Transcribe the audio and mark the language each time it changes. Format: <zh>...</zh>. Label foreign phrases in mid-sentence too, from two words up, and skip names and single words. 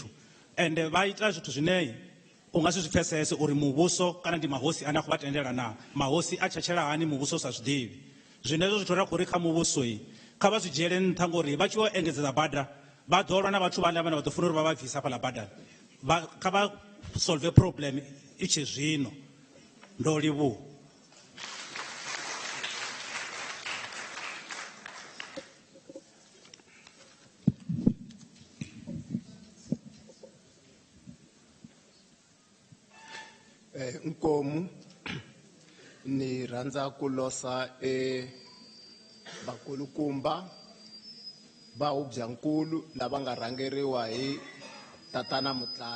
<ve>Ende vha ita zwithu zwine u nga si zwi pfesese uri muvhuso kana ndi mahosi ane a khou vha tendela na mahosi a tshetshelwa hani muvhuso u sa zwi ḓivhi. Zwino hezwo zwithu ri khou ri kha muvhuso kha vha zwi dzhiele nṱha ngori vha tshi vho engedzedza bada vha ḓo lwa na vhathu vhane vha ḓo funa uri vha vha bvisa hafhaḽa badani. Kha vha</ve> <en>solve problem</en> <ve>i tshe zwino. Ndo livhuwa.</ve> <ts>Nkomu ni rhandza ku losa vakulukumba va Hubyankulu lava nga rhangeriwa hi tatana Mutlanzi.</ts>